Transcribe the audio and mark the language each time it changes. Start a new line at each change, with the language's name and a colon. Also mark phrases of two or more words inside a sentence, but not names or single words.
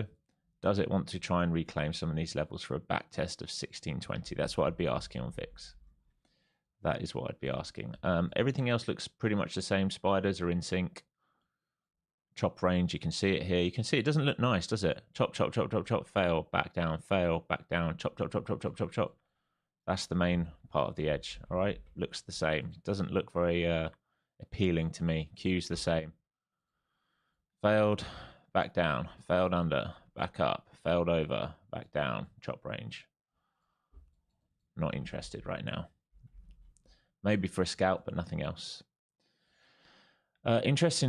English: Does it want to try and reclaim some of these levels for a back test of 1620? That's what I'd be asking on VIX. That is what I'd be asking. Everything else looks pretty much the same. Spiders are in sync. Chop range, you can see it here. You can see it doesn't look nice, does it? Chop, chop, chop, chop, chop, fail, back down, fail, back down, chop, chop, chop, chop, chop, chop, chop. That's the main part of the edge, all right? Looks the same. Doesn't look very appealing to me. Q's the same. Failed, back down, failed under, back up, failed over, back down, chop range. Not interested right now. Maybe for a scalp, but nothing else.